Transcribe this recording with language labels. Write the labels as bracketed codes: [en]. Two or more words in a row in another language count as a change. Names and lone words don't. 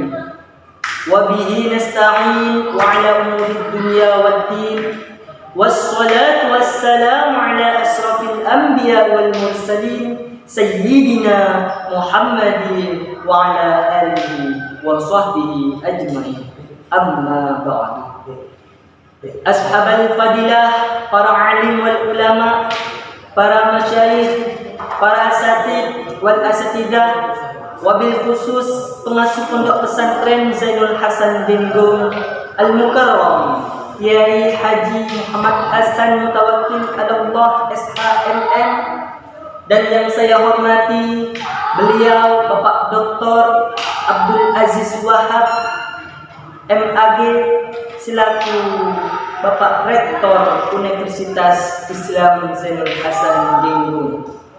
[ar] وبه نستعين وعلى أمور الدنيا والدين. والصلاة والسلام على أشرف الأنبياء والمرسلين سيدنا محمد وعلى آله وصحبه أجمعين. أما بعد. أصحاب الفضيلة, [id] para alim wal ulama, para masyayikh, para [ar] أساتذ والأساتذة, وبالخصوص [id] pengasuh pondok pesantren Zainul Hasan Denggung Al-Mukarram, Kiai Haji Muhammad Hasan Mutawakkil Allah SHMM, dan yang saya hormati beliau Bapak Dr. Abdul Aziz Wahab MAG selaku Bapak Rektor Universitas Islam Zainul Hasan Denggung.